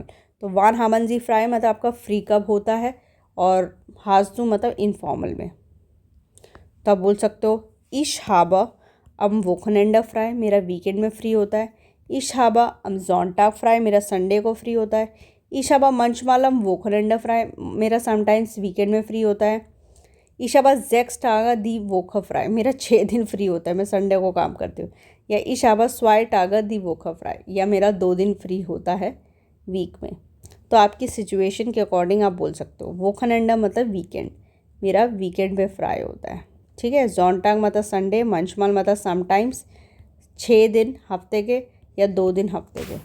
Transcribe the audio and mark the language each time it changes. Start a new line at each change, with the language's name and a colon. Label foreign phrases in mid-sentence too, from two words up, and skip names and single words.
Hindi: तो
German: wann haben Sie frei
Hindi: मतलब आपका फ्री कब होता है, और
German: hast du
Hindi: मतलब इनफॉर्मल में। तो आप बोल सकते हो
German: ich habe am Wochenende frei,
Hindi: मेरा वीकेंड में फ्री होता है।
German: ich habe am Sonntag frei,
Hindi: मेरा संडे को फ्री होता है।
German: Ich habe manchmal am Wochenende frei.
Hindi: मेरा
English: sometimes weekend
Hindi: में फ्री होता है.
German: Ich habe 6 Tage die Woche frei.
Hindi: मेरा 6 दिन फ्री होता है, मैं संडे को काम करती हूँ.
German: या Ich habe 2 Tage die Woche frei.
Hindi: या मेरा 2 दिन फ्री होता है वीक में. तो आपकी सिचुएशन के अकॉर्डिंग आप बोल सकते हो. वोकनेंडा मतलब वीकेंड, मेरा वीकेंड पे फ्राई होता है. ठीक है. जॉन्टाग मतलब संडे, मंचमाल मतलब समटाइम्स 6 दिन हफ्ते के या 2 दिन हफ्ते के.